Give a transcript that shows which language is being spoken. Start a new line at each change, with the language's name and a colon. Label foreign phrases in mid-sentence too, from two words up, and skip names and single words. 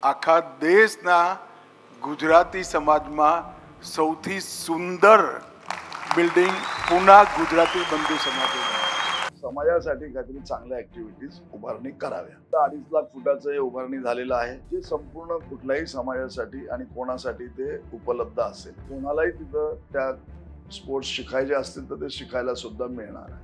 Gujarati: આખા દેશના ગુજરાતી સમાજમાં સૌથી સુંદર બિલ્ડિંગ પુના ગુજરાતી બંધू समाज
Marathi: समाजासाठी काहीतरी चांगल्या ऍक्टिव्हिटीज उभारणी कराव्या. 2.5 लाख फुटाचं हे उभारणी झालेलं आहे, जे संपूर्ण कुठल्याही समाजासाठी आणि कोणासाठी ते उपलब्ध असेल. कोणालाही तिथं त्या स्पोर्ट्स शिकायचे असतील तर ते शिकायला सुद्धा मिळणार आहे.